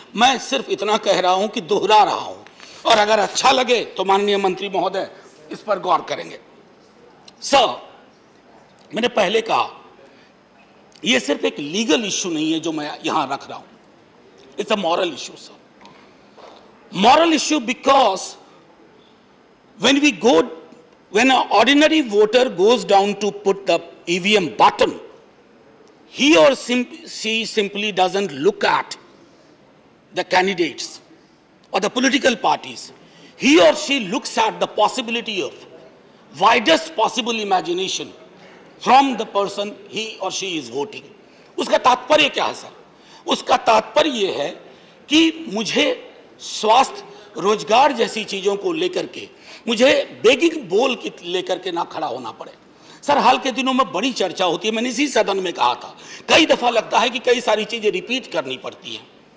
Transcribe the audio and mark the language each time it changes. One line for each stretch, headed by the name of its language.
Hindi: मैं सिर्फ इतना कह रहा हूं कि दोहरा रहा हूं और अगर अच्छा लगे तो माननीय मंत्री महोदय इस पर गौर करेंगे। सर, मैंने पहले कहा यह सिर्फ एक लीगल इश्यू नहीं है जो मैं यहां रख रहा हूं,
English: It's a moral issue sir. Moral issue because when an ordinary voter goes down to put the EVM button, he or she simply doesn't look at the candidates or the political parties. He or she looks at the possibility of widest possible imagination from the person he or she is voting.
Hindi: उसका तात्पर्य क्या है sir? उसका तात्पर्य यह है कि मुझे स्वास्थ्य, रोजगार जैसी चीजों को लेकर के मुझे बेगिंग बोल की लेकर के ना खड़ा होना पड़े। सर, हाल के दिनों में बड़ी चर्चा होती है, मैंने इसी सदन में कहा था, कई दफा लगता है कि कई सारी चीजें रिपीट करनी पड़ती हैं।